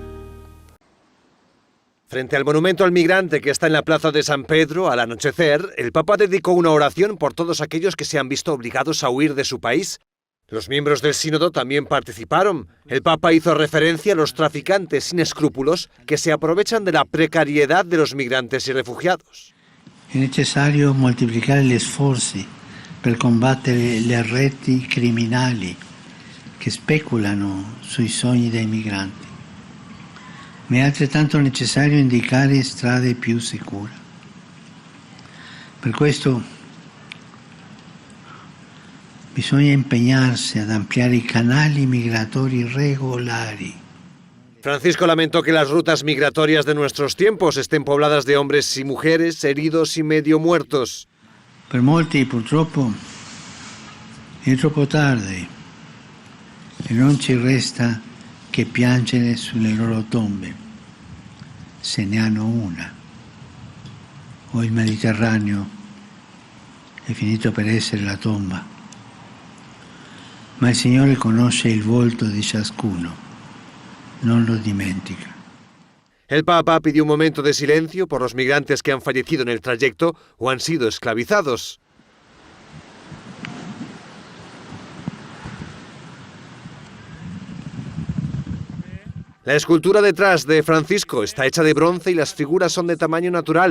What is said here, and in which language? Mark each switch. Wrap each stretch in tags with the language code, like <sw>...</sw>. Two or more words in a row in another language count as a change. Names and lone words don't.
<es>Frente al monumento al migrante que está en la plaza de San Pedro, al anochecer, el Papa dedicó una oración por todos aquellos que se han visto obligados a huir de su país. Los miembros del sínodo también participaron. El Papa hizo referencia a los traficantes sin escrúpulos que se aprovechan de la precariedad de los migrantes y refugiados.</es> <it>È necessario moltiplicare gli sforzi per combattere le reti criminali che speculano sui sogni dei migranti. Ma è altrettanto necessario indicare strade più sicure. Per questo bisogna impegnarsi ad ampliare i canali migratori regolari.</it> <es>Francisco lamentó que las rutas migratorias de nuestros tiempos estén pobladas de hombres y mujeres heridos y medio muertos.</es> <it>Per molti purtroppo è troppo tardi e non ci resta che piangere sulle loro tombe, se ne hanno una. O il Mediterraneo è finito per essere la tomba, ma il Signore conosce il volto di ciascuno, non lo dimentica.</it> <es>El Papa pidió un momento de silencio por los migrantes que han fallecido en el trayecto o han sido esclavizados. La escultura detrás de Francisco está hecha de bronce y las figuras son de tamaño natural.</es>